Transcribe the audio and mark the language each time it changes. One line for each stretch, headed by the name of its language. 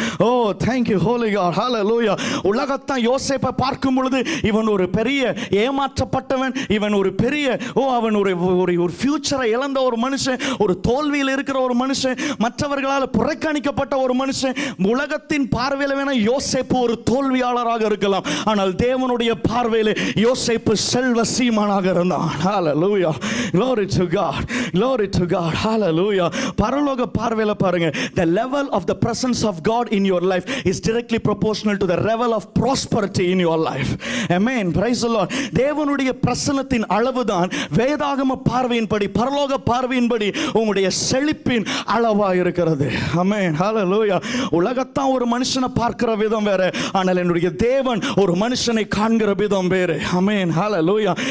Tamil: O
English: thank you holy God.
Tamil: ஹல்லேலூயா. உலகத்தான் யோசேப்பை பார்க்கும் பொழுது இவன் ஒரு பெரிய ஏமாற்றப்பட்டவன், இவன் ஒரு பெரிய அவன் ஒரு ஃபியூச்சரை இழந்த ஒரு மனுஷன், ஒரு தோல்வியில் இருக்கிற ஒரு மனுஷன், மற்றவர்களால் புறக்கணிக்கப்பட்ட ஒரு மனுஷன். உலகத்தின் பார்வையில் வேணா யோசேப்பு ஒரு தோல்வியாளராக இருக்கலாம், ஆனால் தேவனுடைய பார்வையில் யோசேப்பு செல்வ சீமானாக இருந்தான்.
English: Hallelujah. glory to God. glory to God. Hallelujah.
Tamil: பரலோக பார்வையில் பாருங்க,
English: the level of the presence of God in your life is directly proportional to the level of prosperity in your life. amen. praise the Lord.
Tamil: தேவனுடைய பிரசன்னத்தின் அளவுதான் வேதாகம பார்வையின்படி, பரலோக பார்வையின்படி உங்களுடைய செழிப்பின் அளவா இருக்கிறது. ஆமென். ஹல்லேலூயா. உலகத்தான் ஒரு மனுஷனை பார்க்கிற விதம் வேற, ஆனால் என்னுடைய தேவன் ஒரு மனுஷனை காண்கிற விதம் வேறு. ஆமென். ஹல்லேலூயா.